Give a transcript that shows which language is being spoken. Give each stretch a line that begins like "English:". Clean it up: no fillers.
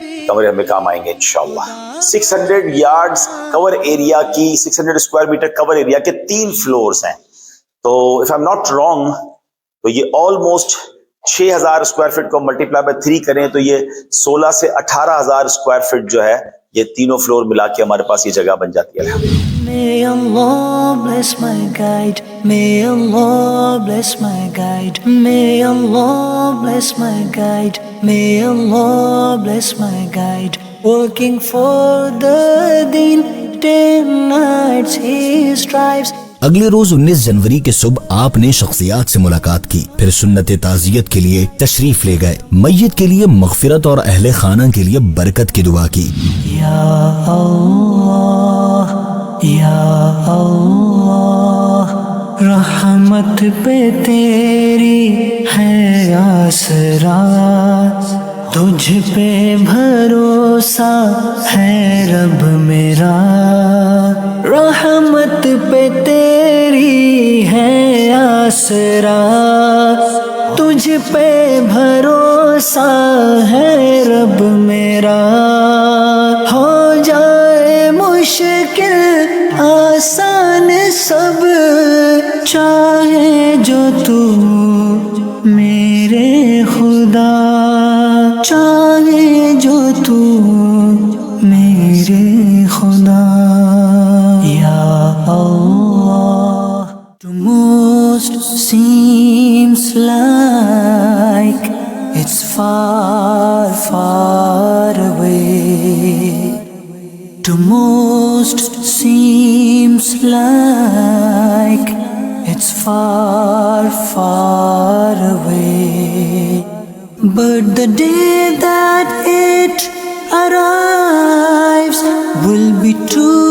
Urdu: کمرے ہمیں کام آئیں گے انشاءاللہ. 600 یارڈز کور ایریا کی 600 اسکوائر میٹر کور ایریا کے 3 فلورز ہیں. تو
English: if I am not wrong
Urdu: تو یہ آلموسٹ 6000 اسکوائر فٹ کو ملٹیپلائی بائی 3 کریں تو یہ 16 سے 18,000 اسکوائر فٹ جو ہے یہ تینوں فلور ملا کے ہمارے پاس یہ جگہ بن جاتی ہے.
English: May Allah bless my guide. May Allah bless my guide. May Allah bless my guide. May Allah bless my guide. Working for the deen, day and night he strives.
Urdu: اگلے روز 19 جنوری کے صبح آپ نے شخصیات سے ملاقات کی، پھر سنت تعزیت کے لیے تشریف لے گئے، میت کے لیے مغفرت اور اہل خانہ کے لیے برکت کی دعا کی. یا اللہ یا اللہ رحمت پہ تیری ہے آسرا، تجھ پہ بھروسہ ہے رب میرا، رحمت پہ تیری ہے آسرا، تجھ پہ بھروسہ ہے رب میرا، ہو جائے مشکل آسان سب، چاہے جو تو میرے خدا، چاہے جو تو میرے خدا.
English: یا اللہ to most seems like it's far far away, to most seems like it's far far away, but the day that it arrives will be too